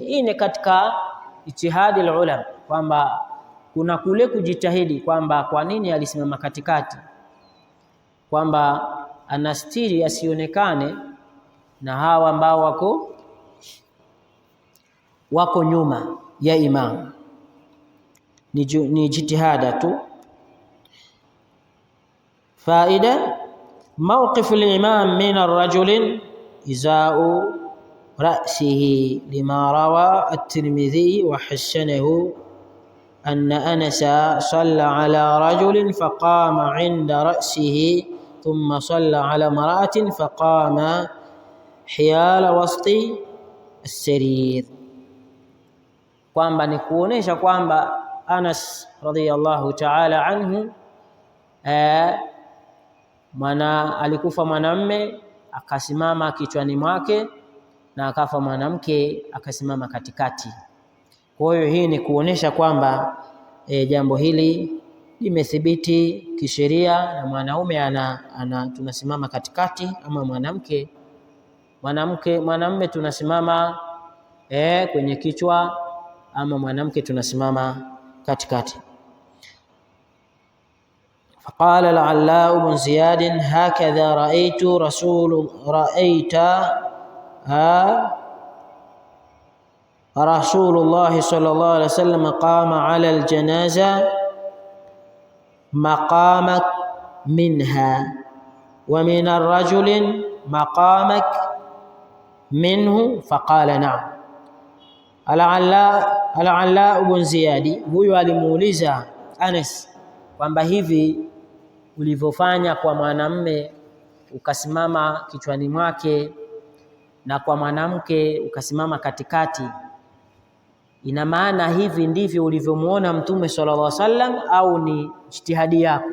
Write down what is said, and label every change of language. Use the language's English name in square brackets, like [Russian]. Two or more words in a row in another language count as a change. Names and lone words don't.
[Swahili] Hii ni katika ijtihadi ulama, kwamba kuna kule kujitahidi kwamba kwa nini alisimama katikati, kwamba anastiri asionekane na hawa ambao wako nyuma ya imamu. Ni jitihada tu. [Arabic] فائدة، موقف الإمام من الرجل إزاء رأسه، لما روى الترمذي و حسنه أن أنسا صلى على رجل فقام عند رأسه ثم صلى على امرأة فقام حيال وسط السرير, [Swahili] kwamba ni kuonesha kwamba Anas [Arabic] رضي الله تعالى عنه [Swahili] alikufa mwanamme akasimama kichwani mwake na akafa mwanamke akasimama katikati. Kwa hiyo hii ni kuonesha kwamba jambo hili limethibiti kisheria, na mwanaume tunasimama katikati, ama mwanamume tunasimama kwenye kichwa, ama mwanamke tunasimama katikati. [Arabic] قال العلاء بن زياد هكذا رأيت رسول الله صلى الله عليه وسلم قام على الجنازة مقامك منها ومن الرجل مقامك منه فقال نعم. [Swahili] Al-Alla ibn Ziyadi huyu alimuuliza Anas kwamba hivi ulivyofanya kwa mwanamme ukasimama kichwani mwake na kwa mwanamke ukasimama katikati, ina maana hivi ndivyo ulivyomuona Mtume [Arabic] صلى الله عليه وسلم [Swahili] au ni ijtihadi yako?